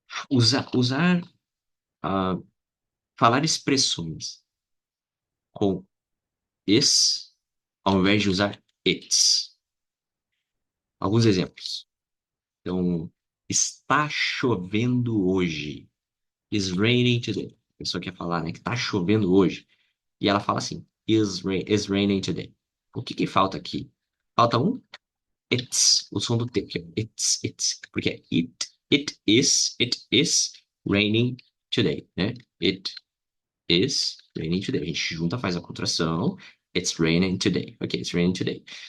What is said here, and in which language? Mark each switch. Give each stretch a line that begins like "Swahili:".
Portuguese: Usar, ah, falar expressões com is ao invés de usar its. Alguns exemplos. Então, está chovendo hoje.
English: It's raining today.
Portuguese: A pessoa quer falar, né, que está chovendo hoje. E ela fala assim,
English: is raining today.
Portuguese: O que que falta aqui? Falta um it's, o som do T, que é it's. Porque é
English: it is raining today, né? It is raining today.
Portuguese: A gente junta, faz a contração.
English: It's raining today. Ok, it's raining today.